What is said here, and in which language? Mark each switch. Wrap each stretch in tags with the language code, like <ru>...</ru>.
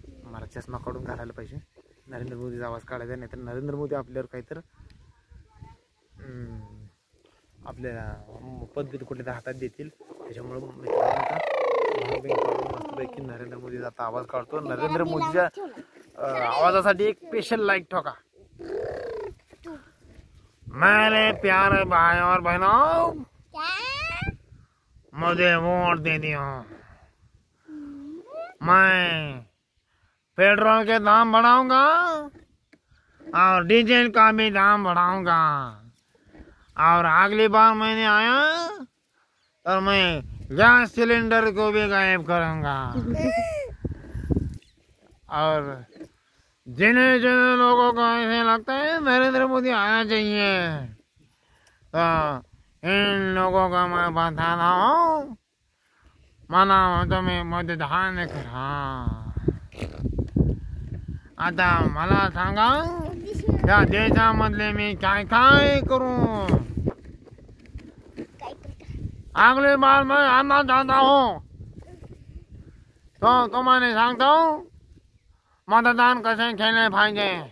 <mr>मला चष्मा काढून घालायला पाहिजे. नरेंद्र मोदीचा आवाज काढायचा, नाही तर नरेंद्र मोदी आपल्यावर काहीतर आपल्या पद्धती कुठे हातात देतील. त्याच्यामुळे मित्रांनो आता मस्तपैकी नरेंद्र मोदीचा आता आवाज काढतो. नरेंद्र मोदीच्या आवाजासाठी एक स्पेशल लाईक ठोका.</mr> <hi>मेरे प्यारे भाई और बहनों, मुझे वोट दे दियो. मैं पेट्रोल के दाम बढ़ाऊंगा और डीजल का भी दाम बढ़ाऊंगा. और अगली बार मैंने आया और मैं गैस सिलेंडर को भी गायब करूंगा. और जिन्हें जिन लोगों को ऐसे लगता है नरेंद्र मोदी आना चाहिए, तो इन लोगों का मैं बता रहा हूँ,</hi> <mr>मना तुम्ही मतदान करा. आता मला सांगा, या देशामधले मी काय काय करू.</mr> <hi>अगली बार मैं आना चाहता हूँ, तो तुम्हारे सांगता हूँ</hi> <mr>मतदान कसे केले पाहिजे.</mr>